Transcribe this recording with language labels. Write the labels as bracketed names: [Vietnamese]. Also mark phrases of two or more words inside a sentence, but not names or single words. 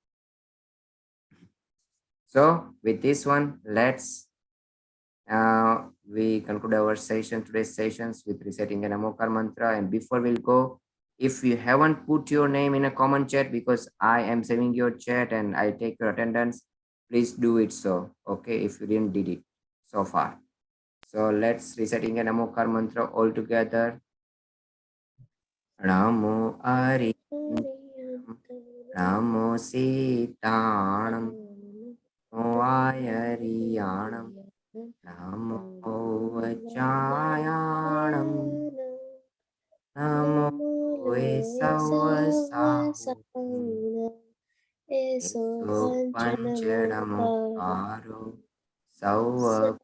[English] So with this one, let's we conclude our session, today's sessions, with reciting an Amokar mantra. And before we'll go, if you haven't put your name in a common chat, because I am saving your chat and I take your attendance, please do it so, okay, if you didn't did it so far. So let's reciting an Amokar mantra all together. [Prakrit languages] Namo Ari, Namo Sitanam, Namo Ayariyanam, Namo Vachayanam, Namo Esavasahu, Eso Panchadamo Aro, Sauva